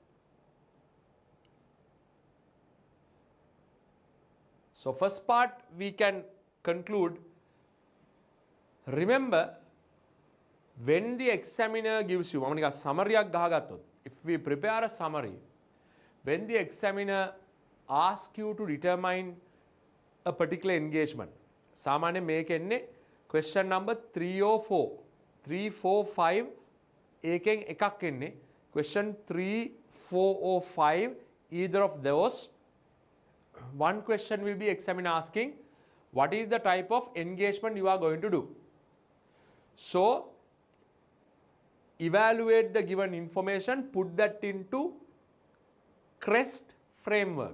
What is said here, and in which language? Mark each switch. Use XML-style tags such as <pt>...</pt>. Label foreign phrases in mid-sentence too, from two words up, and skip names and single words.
<en>So first part we can conclude. Remember, when the examiner gives you, if we prepare a summary, when the examiner asks you to determine a particular engagement,</en> <si>සාමාන්‍යයෙන් මේක එන්නේ</si> <en>question number 3 or 4, 3, 4, 5</en> <si>ඒකෙන් එකක් එන්නේ</si> <en>question 3, 4 or 5, either of those. One question will be examiner asking, what is the type of engagement you are going to do? So evaluate the given information, put that into Crest framework.</en>